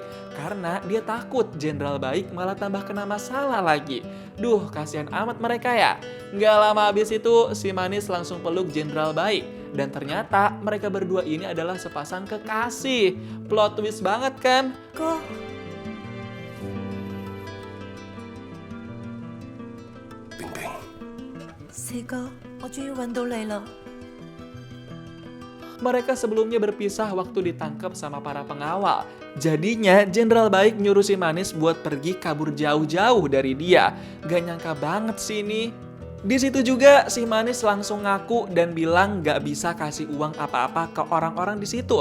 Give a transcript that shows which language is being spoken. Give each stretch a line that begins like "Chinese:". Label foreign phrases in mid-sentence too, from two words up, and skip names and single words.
Indonesian: Karena dia takut jenderal baik malah tambah kena masalah lagi. Duh, kasihan amat mereka ya. Nggak lama habis itu, si manis langsung peluk jenderal baik. Dan ternyata mereka berdua ini adalah sepasang kekasih.
English: Plot twist
Indonesian: banget kan? Kok
Cantonese: 丁丁，四哥，我終於揾到你啦！
Indonesian: Mereka sebelumnya berpisah waktu ditangkap sama para pengawal. Jadinya jenderal baik nyuruh si manis buat pergi kabur jauh-jauh dari dia. Gak nyangka banget sih ini. Di situ juga si manis langsung ngaku dan bilang gak bisa kasih uang apa-apa ke orang-orang di situ.